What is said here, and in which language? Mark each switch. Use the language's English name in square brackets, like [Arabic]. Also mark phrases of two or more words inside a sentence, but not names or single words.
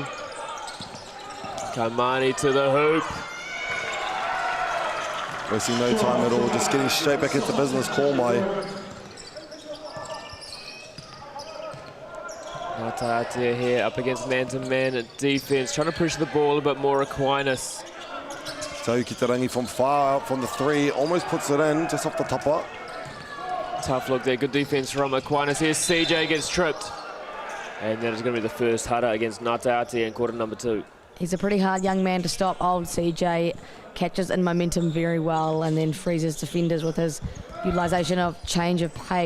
[English] Kaimani to the hoop. Wasting no time at all, just getting straight back into business. Palmy. Ngāti here up against man-to-man defense, trying to push the ball a bit more. Aquinas. Tau ki te rangi from far out from the three, almost puts it in, just off the tapa. Tough look there, good defense from Aquinas here. CJ gets tripped. And that is going to be the first hara against Ngāti in quarter number 2. He's a pretty hard young man to stop. Old CJ catches in momentum very well and then freezes defenders with his utilisation of change of pace.